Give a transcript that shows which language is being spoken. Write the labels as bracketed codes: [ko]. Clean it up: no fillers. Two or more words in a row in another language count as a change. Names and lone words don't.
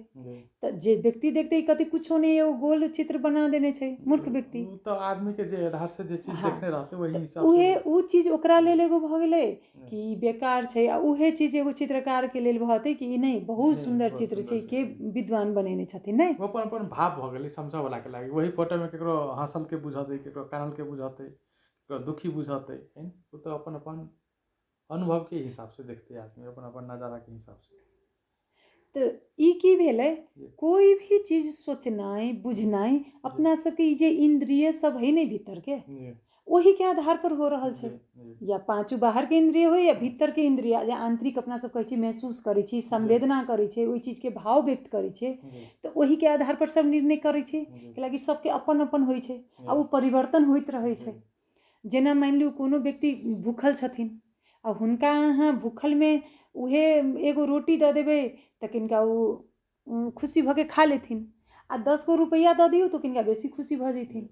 [mai] तो जे व्यक्ति देखते कति कुछो नहीं, एगो गोल चित्र बना देने छै मूर्ख व्यक्ति। तो आदमी के जे आधार से जे चीज देखने रहते वही हिसाब से उहे उ चीज ओकरा लेल एगो भ गेलै कि बेकार छै, आ उहे चीज एगो चित्रकार के लेल भते कि ई नहीं बहुत सुंदर चित्र छै, के विद्वान बनेने छथिन नहीं, वो अपन भाव भ गेलै समझ वाला के लागी। वही फोटो में केकरो हंसल के बुझाते, केकरो कानल के बुझाते, केकरो दुखी बुझाते, वो तो अपन अपन अनुभव के हिसाब से देखते आदमी, अपन अपन नजारा के हिसाब से। तो ई की भेलै, कोई भी चीज सोचनाई बुझनाई अपना सबके ई जे इंद्रिय सब है नहीं भीतर के, वही के आधार पर हो रहल छै। या पांचों बाहर के इंद्रिय हो या भीतर के इंद्रिय, जे आंतरिक अपना सब कहै छी महसूस करै छी, संवेदना करै छै, ओहि चीज के भाव व्यक्त करै छै, तो वही के आधार पर सब निर्णय करै छै, कैलाकि सबके अपन अपन होइ छै, आ वो परिवर्तन होइत रहै छै। जेना मान लू कोनो व्यक्ति भूखल छथिन, आ हुनका अहाँ भूखल में उहे एगो रोटी दऽ देबै तऽ किनका वो खुशी भऽ के खा लेथिन, आ 10 गो रुपैया दऽ दियौ तो किनका बेसी खुशी भऽ जैथिन।